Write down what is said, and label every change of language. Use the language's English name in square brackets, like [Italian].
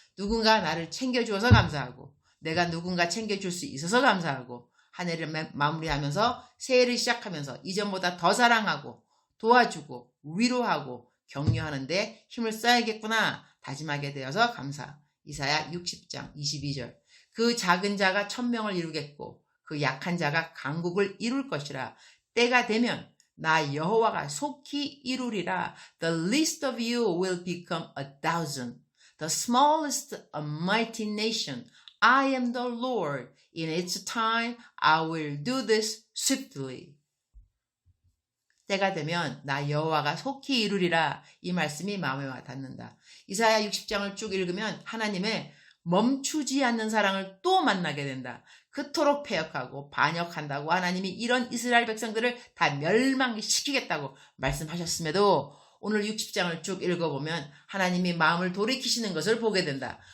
[Korean] 누군가 나를 챙겨주어서 감사하고 내가 누군가 챙겨줄 수 있어서 감사하고 한 해를 마무리하면서 새해를 시작하면서 이전보다 더 사랑하고 도와주고 위로하고 격려하는데 힘을 써야겠구나 다짐하게 되어서 감사. 이사야 60장 22절. 그 작은 자가 1000명을 이루겠고 그 약한 자가 강국을 이룰 것이라. 때가 되면 나 여호와가 속히 이루리라. [English] The least of you will become 1,000. The smallest a mighty nation. I am the Lord. In its time I will do this swiftly. [Korean] 때가 되면 나 여호와가 속히 이루리라. 이 말씀이 마음에 와 닿는다. 이사야 60장을 쭉 읽으면 하나님의 멈추지 않는 사랑을 또 만나게 된다. 그토록 패역하고 반역한다고 하나님이 이런 이스라엘 백성들을 다 멸망시키겠다고 말씀하셨음에도 오늘 60장을 쭉 읽어보면 하나님이 마음을 돌이키시는 것을 보게 된다.